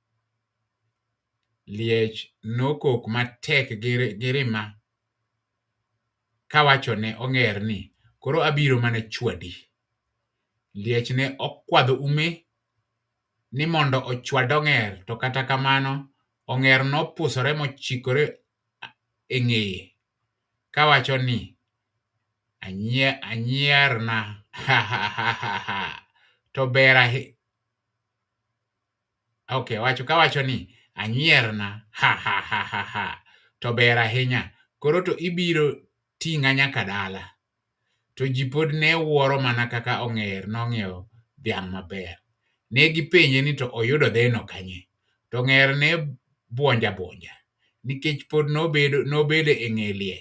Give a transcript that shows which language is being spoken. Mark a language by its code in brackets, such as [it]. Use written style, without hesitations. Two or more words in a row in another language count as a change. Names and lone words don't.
[luo] Liech nokok matek gi rima kawacho ne ong'er ni, koro abiro mana chwadi. Liech ne okwadho ume ni mondo ochwad ong'er, to kata kamano ong'er nopusore mochikore e ng'eye kawacho ni, anyierna, ha ha ha ha ha, to ber kawacho ni, anyierna, ha ha ha ha ha, to ber ahinya, koro to ibiro ting'a nyaka dala. To ji pod ne wuoro mana kaka ong'er nong'iewo dhiang' maber. Ne gipenje ni to oyudo dheno kanye? To ong'er ne buonja nikech pod nobedo e ng'e liech.